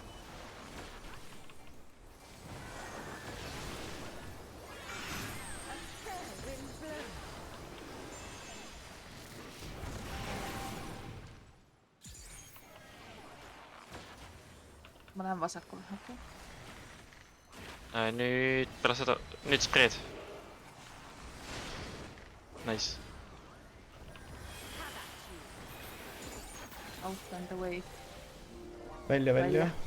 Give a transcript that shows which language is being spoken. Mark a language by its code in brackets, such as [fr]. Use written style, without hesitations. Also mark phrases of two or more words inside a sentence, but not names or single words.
[et] Ma lähen vasakule, okei. Nüüd peale seda, nüüd spreed. [en] Nice. Out and away. [et] Välja. Välja.